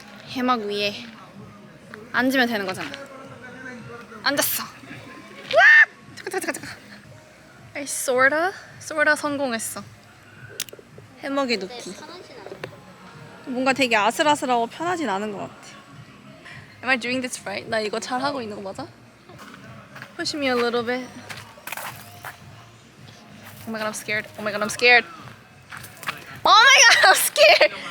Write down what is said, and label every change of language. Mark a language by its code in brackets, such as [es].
[ko] 해막 위에 앉으면 되는 거잖아. 앉았어. 잠깐. [en] I sorta [ko] 성공했어. 해먹에 눕기. 뭔가 되게 아슬아슬하고 편하진 않은 것 같아. [en] Am I doing this right? [ko] 나 이거 잘 하고 있는 거 맞아? [en] Push me a little bit. Oh my god, I'm scared. Oh my god, I'm scared. Oh my god, I'm scared.